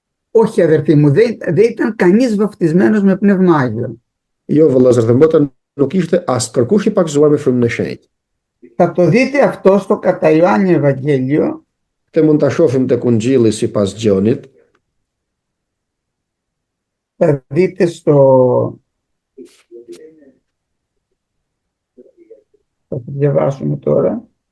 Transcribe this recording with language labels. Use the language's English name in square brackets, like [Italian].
[Greek] Όχι αδερφοί μου, δεν ήταν κανείς βαφτισμένος με πνεύμα Άγιο. [Albanian] Jo vëllezër, dhe mota nuk ishte as kërkush i pakzuar me frymën e shenjtë. [Greek] Θα το δείτε αυτό στο κατά Ιωάννη Ευαγγέλιο. [Albanian] Këtë mund ta shohim tek Ungjilli sipas Gjonit. [Greek] Θα δείτε θα το διαβάσουμε τώρα.